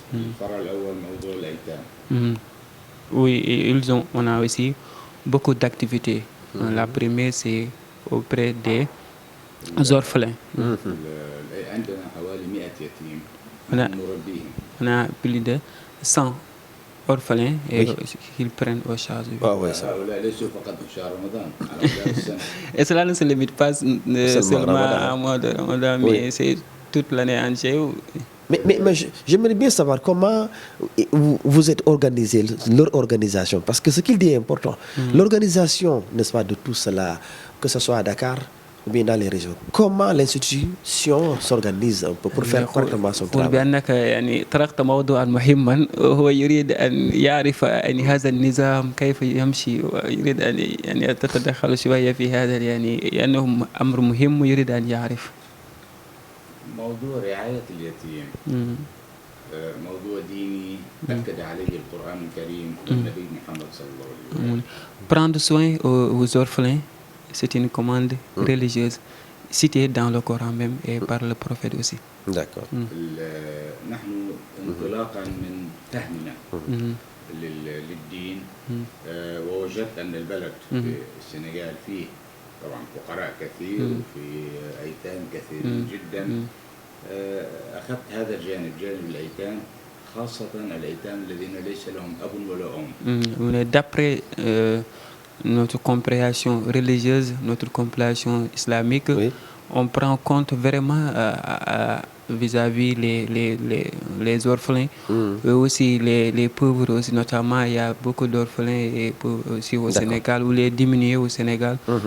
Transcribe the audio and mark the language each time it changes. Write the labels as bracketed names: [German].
[Arabic] الفرع الأول موضوع الأيتام. [French] Oui, on a aussi beaucoup d'activités. La première c'est auprès des orphelins. عندنا حوالي 100 يتيم نربيهم. On a plus de 100 orphelins et qu'ils prennent au charge. هؤلاء ليسوا فقط في شهر رمضان على مدار السنة. Et cela ne se limite pas seulement à mois de Ramadan, mais c'est toute l'année entière. Mais j'aimerais bien savoir comment vous êtes organisé, leur organisation, parce que ce qu'il dit est important. L'organisation, n'est-ce pas, de tout cela, que ce soit à Dakar ou bien dans les régions. Comment l'institution s'organise un peu pour faire correctement son travail? [Arabic] بأنك يعني طرقت موضوعا مهما، وهو يريد أن يعرف أن هذا النظام كيف يمشي، ويريد أن يعني تتدخل شوية في هذا يعني لأنه أمر مهم ويريد أن يعرف. موضوع رعاية اليتيم موضوع ديني أكد عليه القرآن الكريم والنبي محمد صلى الله عليه وسلم. [French] Prendre soin aux orphelins, c'est une commande religieuse citée dans le Coran même et par le prophète aussi. D'accord. [Arabic] نحن انطلاقا من فهمنا للدين ووجدت أن البلد في السنغال فيه طبعا فقراء كثير وفي أيتام كثيرين جدا. أخذت هذا الجانب، جانب الأيتام، خاصة الأيتام الذين ليس لهم أب ولا أم. [French] D'après notre compréhension religieuse, notre compréhension islamique, on prend compte vraiment vis-à-vis les orphelins, et aussi les pauvres aussi, notamment il y a beaucoup d'orphelins et pauvres aussi au Sénégal, ou les diminués au Sénégal.